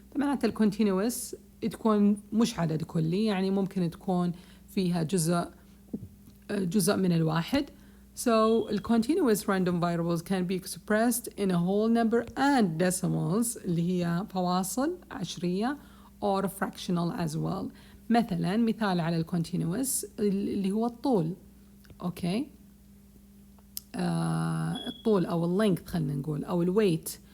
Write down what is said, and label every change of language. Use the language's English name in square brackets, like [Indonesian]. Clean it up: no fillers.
[Arabic] فمعناته ال continuous تكون مش عدد كلي، يعني ممكن تكون فيها جزء من الواحد. [English] So continuous random variables can be expressed in a whole number and decimals [Arabic] اللي هي فواصل عشرية [English] or fractional as well. [Arabic] مثال على continuous اللي هو الطول. Okay, الطول أو length خلينا نقول [English] أو weight.